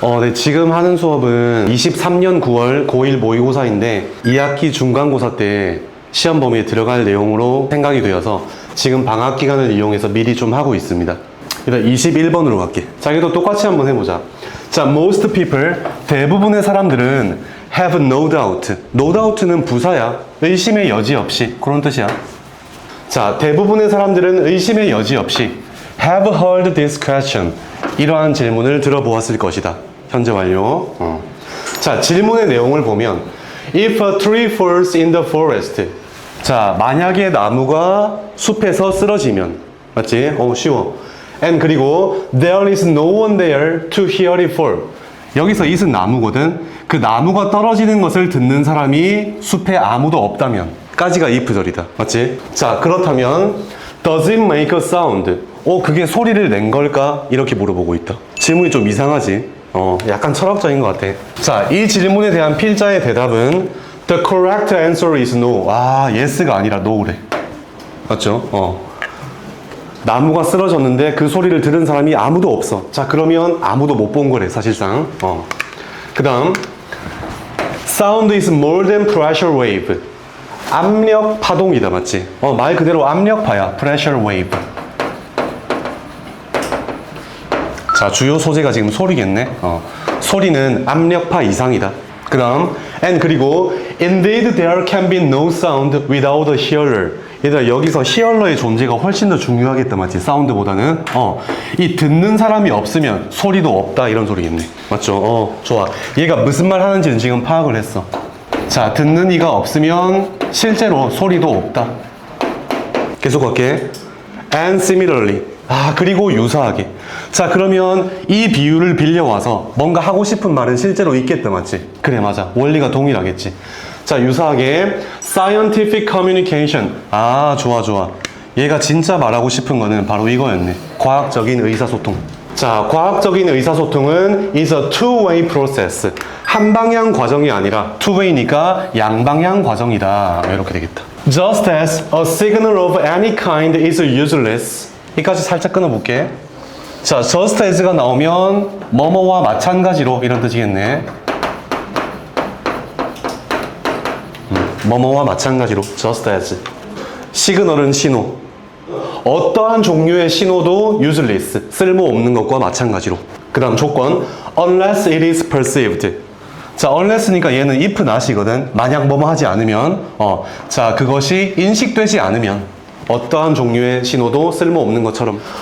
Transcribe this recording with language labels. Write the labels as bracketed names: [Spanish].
[Korean] 네, 지금 하는 수업은 23년 9월 고1 모의고사인데 2학기 중간고사 때 시험 범위에 들어갈 내용으로 생각이 되어서 지금 방학 기간을 이용해서 미리 좀 하고 있습니다. 일단 21번으로 갈게. 자, 이것도 똑같이 한번 해보자. [English] 자, most people, [Korean] 대부분의 사람들은 [English] have no doubt. [Korean] no doubt는 부사야. 의심의 여지 없이. 그런 뜻이야. 자, 대부분의 사람들은 의심의 여지 없이 [English] have heard this question. [Korean] 이러한 질문을 들어보았을 것이다. 현재 완료. [English] 자, [Korean] 질문의 내용을 보면 [English] If a tree falls in the forest. [Korean] 자, 만약에 나무가 숲에서 쓰러지면. 맞지? 쉬워. [English] And 그리고 There is no one there to hear it fall. [Korean] 여기서 it은 나무거든. 그 나무가 떨어지는 것을 듣는 사람이 숲에 아무도 없다면 까지가 if절이다. 맞지? [English] 자, 그렇다면 Does it make a sound? [Korean] 그게 소리를 낸 걸까? 이렇게 물어보고 있다. 질문이 좀 이상하지? 약간 철학적인 것 같아. 자, 이 질문에 대한 필자의 대답은 [English] The correct answer is no. [Korean] yes가 아니라 no래. 맞죠? 나무가 쓰러졌는데 그 소리를 들은 사람이 아무도 없어. 자, 그러면 아무도 못 본 거래, 사실상. [English] 그 다음 Sound is more than pressure wave. [Korean] 압력 파동이다, 맞지? 말 그대로 압력파야. pressure wave. 자, 주요 소재가 지금 소리겠네. 소리는 압력파 이상이다. [English] 그 다음 and 그리고 Indeed there can be no sound without a hearer. [Korean] 얘들아, 여기서 히얼러의 존재가 훨씬 더 중요하겠다, 맞지? 사운드보다는. 이 듣는 사람이 없으면 소리도 없다, 이런 소리겠네. 맞죠? 좋아. 얘가 무슨 말 하는지는 지금 파악을 했어. 자, 듣는 이가 없으면 실제로 소리도 없다. 계속 갈게. [English] And similarly. [Korean] 그리고 유사하게. 자, 그러면 이 비유를 빌려와서 뭔가 하고 싶은 말은 실제로 있겠다, 맞지? 그래, 맞아. 원리가 동일하겠지. 자, 유사하게 scientific communication. 좋아. 얘가 진짜 말하고 싶은 거는 바로 이거였네. 과학적인 의사소통. [English] 자, [Korean] 과학적인 의사소통은 [English] is a two-way process. [Korean] 한 방향 과정이 아니라 two-way니까 양방향 과정이다. 이렇게 되겠다. [English] Just as a signal of any kind is useless. [Korean] 여기까지 살짝 끊어볼게. 자, just as가 나오면 뭐뭐와 마찬가지로 이런 뜻이겠네. 뭐뭐와 마찬가지로 just as. 시그널은 신호. 어떠한 종류의 신호도 useless, 쓸모없는 것과 마찬가지로. 그 다음 조건 [English] unless it is perceived. [Korean] 자, unless니까 얘는 if not이거든. 만약 뭐뭐 하지 않으면 자, 그것이 인식되지 않으면 어떠한 종류의 신호도 쓸모없는 것처럼.